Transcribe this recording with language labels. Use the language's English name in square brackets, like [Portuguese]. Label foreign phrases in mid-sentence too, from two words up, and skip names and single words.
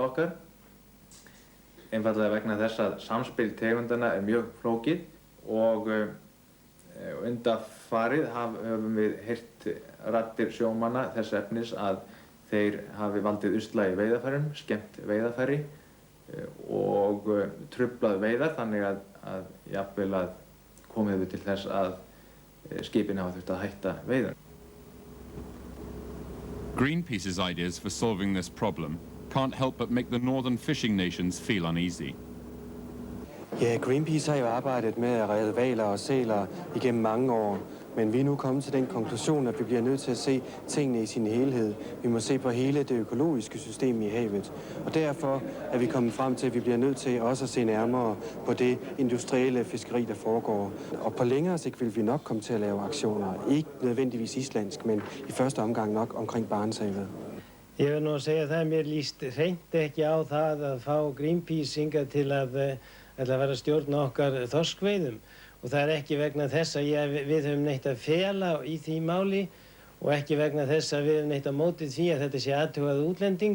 [Icelandic] okkar, einfaldlega vegna þess að samspil tegundana mjög flókið og undanfarið höfum við heyrt raddir sjómanna þess efnis að þeir hafi valdið usla í veiðarfærum, skemmt veiðarfæri og truflað veiðar, þannig að jafnvel að komið við til þess að skipin hafa þurft að hætta veiðum. [English] Greenpeace's ideas for solving this problem can't help but make the northern fishing nations feel uneasy. [Danish] Ja, Greenpeace har jo arbejdet med at redde hvaler og sæler igennem mange år. Men vi er nu kommet til den konklusion, at vi bliver nødt til at se tingene i sin helhed. Vi må se på hele det økologiske system i havet. Og derfor er vi kommet frem til, at vi bliver nødt til også at se nærmere på det industrielle fiskeri, der foregår. Og på længere sigt vil vi nok komme til at lave aktioner. Ikke nødvendigvis islandsk, men i første omgang nok omkring Barentshavet. [Icelandic] Ég vil nú segja það, mér líst hreint ekki á það að fá Greenpeace hingað til að vera að stjórna okkar þorskveiðum. Og það ekki vegna þess að við höfum neitt að fela í því máli og ekki vegna þess að við höfum neitt að móti því að þetta sé athugað útlendingum.